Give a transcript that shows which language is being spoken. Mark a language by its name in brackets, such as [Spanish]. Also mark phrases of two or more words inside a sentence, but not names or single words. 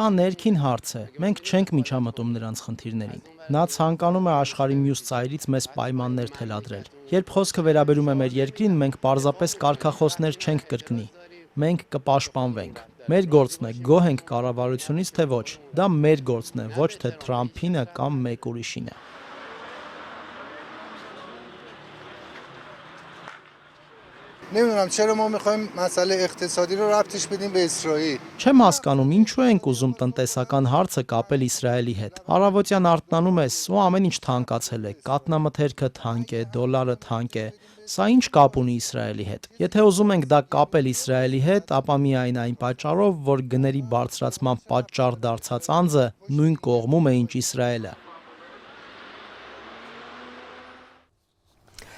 [Armenian] ներքին հարց է, մենք չենք միջամտում նրանց խնդիրներին։ Նա ցանկանում է աշխարհի մյուս ծայրից մեզ պայմաններ թելադրել։ Երբ խոսքը վերաբերում է մեր երկրին, մենք պարզապես կարգախոսներ չենք կրկնի։ Մենք կպաշտպանվենք։ Մեր գործն է գոհ ենք կառավարությունից, թե ոչ։ Դա մեր գործն է, ոչ թե Թրամփինը կամ մեկ ուրիշինը։ [Persian] نمیدونم چرا ما میخوایم مسئله اقتصادی رو ربطش بدیم به اسرائیل [Armenian] Չեմ հասկանում, ինչու ենք ուզում տնտեսական հարցը կապել Իսրայելի հետ։ Առավոտյան արթնանում ես ու ամեն ինչ թանկացել է։ Կաթնամթերքը թանկ է, դոլարը թանկ է։ Սա ինչ կապ ունի Իսրայելի հետ։ Եթե ուզում ենք դա կապել Իսրայելի հետ, ապա միայն այն պատճառով, որ գների բարձրացման պատճառ դարձած անձը նույն կողմում է, ինչ Իսրայելը։